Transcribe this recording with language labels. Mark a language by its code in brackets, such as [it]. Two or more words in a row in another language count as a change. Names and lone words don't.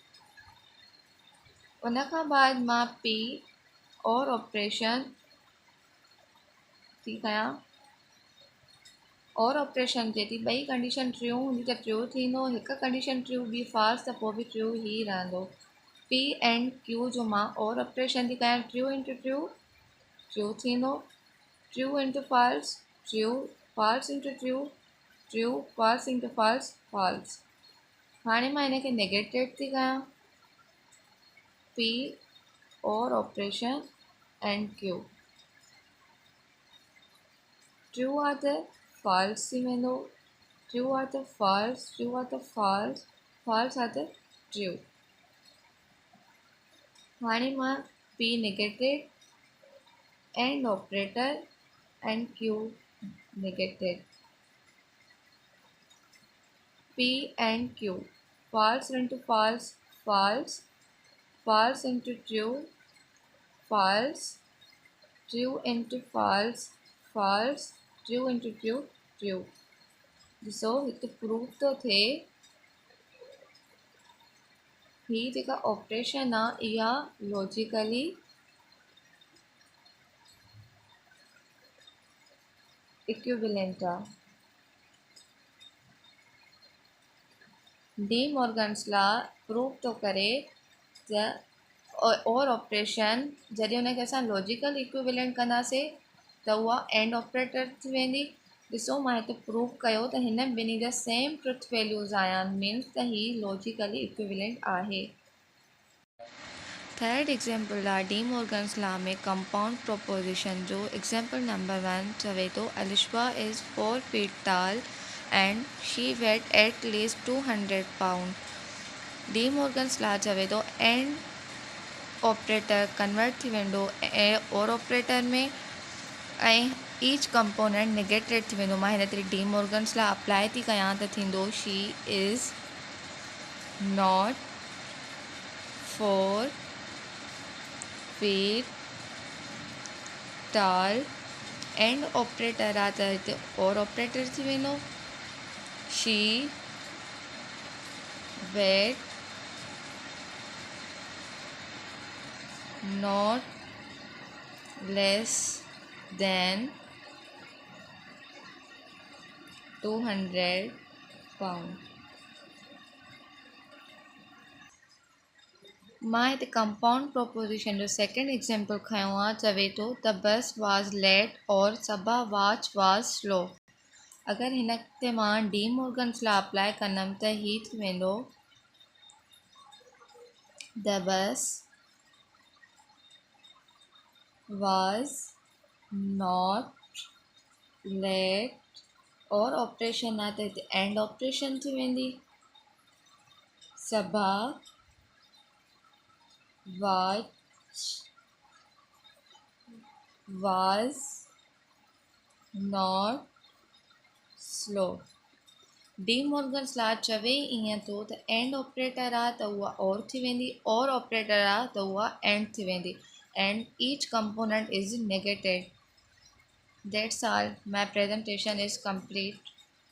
[sd] उन खां बाद मां [en] P OR operation [sd] थी कयां। [en] OR operation [sd] थिए थी, ॿई [en] condition true [sd] हूंदी त ट्रू थींदो, हिकु [en] condition true [sd] बि फॉल्स त पोइ बि ट्रू ई रहंदो। [en] P and Q [sd] जो मां [en] OR operation [sd] थी कयां। [en] true into true, true थींदो, true into false, true, false into true, true, false into false, false। [sd] हाणे मां हिनखे नेगेटेड थी कयां। [en] P OR operation and Q, [sd] ट्रू आहे त फॉल्स थी वेंदो, ट्रू आहे त फॉल्स, ट्रू आहे त फॉल्स, फॉल्स आहे त ट्रू। हाणे मां [en] P negated AND operator and Q negated. P and Q, false into false, false, false into true, false, true into false, false, true into true, true। [sd] ॾिसो हिते प्रूफ तो थिए ही जेका ऑपरेशन आहे इहा [en] logically equivalent [sd] आहे। डी मॉर्गन्स लॉ प्रूफ तो करे त [en] OR operation [sd] जॾहिं हुनखे असां [en] logical equivalent [sd] कंदासीं त उहा [en] AND operator [sd] थी वेंदी। ॾिसो मां हिते प्रूफ कयो त हिन ॿिन्ही जा [en] same truth values [sd] आया आहिनि, मीन्स त ही [en] logically equivalent [sd] आहे। [en] third example [sd] आहे डी मॉर्गन्स लॉ में [en] compound proposition [sd] जो। [en] example number 1 [sd] चवे थो [en] Alishba is 4 feet tall and she weighed at least 200 pounds. [sd] डी मॉर्गन्स लॉ चवे थो [en] AND operator [sd] कन्वर्ट थी वेंदो [en] OR operator [sd] में ऐं [en] each component negated [sd] थी वेंदो। मां हिन ते डी मॉर्गन्स लॉ अप्लाई थी कयां त थींदो [en] she is not 4 feet tall AND operator [sd] आहे त हिते [en] OR operator [sd] थी वेंदो। [en] She weight not less than 200 pounds. [sd] मां हिते [en] compound proposition [sd] जो [en] second example [sd] खयो आहे। चवे थो [en] the bus was late or Saba watch was slow. [sd] अगरि हिन ते मां डी मॉर्गन्स लॉ अप्लाई कंदमि त ही थी वेंदो [en] the bus was not late OR operation [sd] आहे त हिते [en] AND operation [sd] थी वेंदी। [en] Saba watch was not slow. [sd] डी मॉर्गन्स लॉ चवे ईअं थो त [en] AND operator [sd] आहे त उहा और थी वेंदी, [en] OR operator [sd] आहे त उहा एंड थी वेंदी, [en] And each component is negated. That's all, my presentation is complete.